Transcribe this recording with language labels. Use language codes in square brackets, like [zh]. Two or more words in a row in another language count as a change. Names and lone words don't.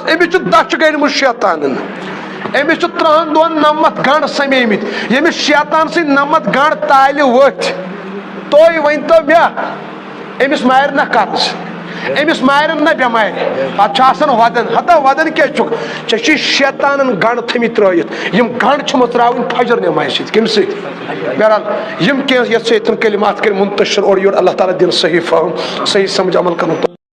[ks] أمِس چھُ دَچھِ گٔنٛڈمٕژ شیطانن أمِس چھُ 3 دۄہن 90 گنٛڈ سَمیمٕتۍ ییٚمِس شیطان سٕنٛدۍ 90 گنٛڈ تالہِ ؤتھۍ تُہۍ ؤنۍتو مےٚ أمِس مارِ نہ قرض أمِس مارن نہ بٮ۪مارِ پتہٕ چھُ آسان ودان ہتا ودان کیٛاہ چھُکھ ژےٚ چھُے شیطانن گنٛڈ تھٲمٕتۍ ترٲیِتھ یِم گنٛڈ چھِ مٕژراوٕنۍ فجر نمازِ سۭتۍ کمہِ سۭتۍ بہرحال یِم کینٛہہ یتھ سۭتۍ کلمات کٔرۍ منتشر اورٕ یورٕ اللہ تعالیٰ دِن صحیح فہم صحیح سمجھ عمل کرُن